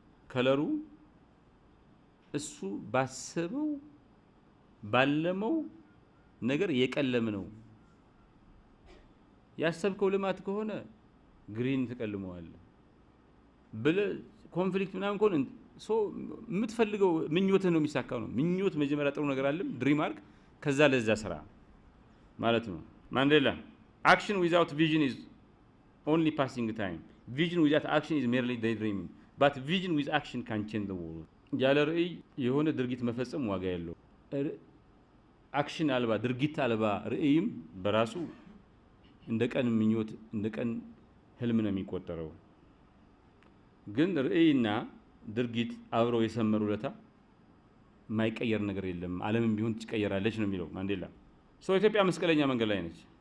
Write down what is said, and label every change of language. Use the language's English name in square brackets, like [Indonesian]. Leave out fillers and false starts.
[Amharic] ከለሩ እሱ ባሰበው ባለመው ነገር የቀለም ነው። ያሰብከው ልማት ከሆነ ግሪን ተቀልመዋል ብለ ኮንፍሊክት ምናምን ከሆነ ሶ የምትፈልገው ምኞትህ ነው የሚሳካው ነው። ምኞት መጀመሪያ ጥሩ ነገር አለም ድሪም አርግ ከዛ ለዛ ስራ ማለት ነው። ማንዴላ [English] action without vision is only passing time. Vision without action is merely daydreaming. But vision with action can change the world. [Amharic] ያለ ራዕይ የሆነ ድርጊት መፈጸም ዋጋ ያለው አክሽን አልባ ድርጊት አልባ ራዕይም በራሱ እንደ ቀን ምኞት እንደ ቀን ህልም ነው የሚቆጠረው። ግን ራዕይና ድርጊት አብረው የሰመሩለታ የማይቀየር ነገር የለም። ዓለምም ቢሆን ትቀየራለች ነው የሚለው ማንዴላ። ሶ ኢትዮጵያ መስቀለኛ መንገድ ላይ ነች።